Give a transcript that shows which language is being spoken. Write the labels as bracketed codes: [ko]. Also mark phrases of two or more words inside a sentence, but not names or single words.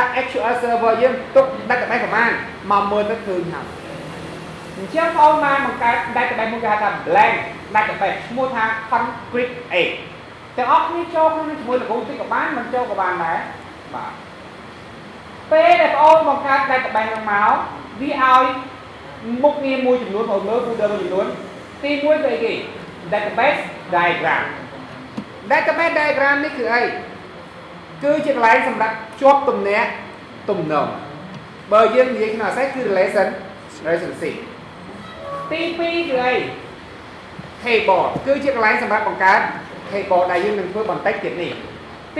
[km] SQL Server យើងទុក database ប្រមាណមកមើលទៅឃើញហើយអញ្ចឹងបងបានបង្កើត database មួយគេហៅថា [en] blank database [km] ឈ្មោះថា config A ទាំងអស់គ្នាចូលក្នុងជាមួយលោកគ្រូតិចក៏បានមិនចូលក៏បានដែរបាទពេលដែល បងអូនបង្កើត database នឹងមកវាឲ្យមុខងារមួយចំនួនបងមើល folder មួយចំនួនទី1គឺអីគេ [en] database diagram database diagram [km] នេះគឺអីគឺជាកន្លែងសម្រាប់ភ្ជាប់ទំ នាក់ទំនងបើយើងនិយាយក្នុង Access គឺ relationship ទី2គឺអី table គឺជាកន្លែងសម្រាប់បង្កើត table ដែលយើងនឹងធ្វើបន្តិចទៀតនេះទី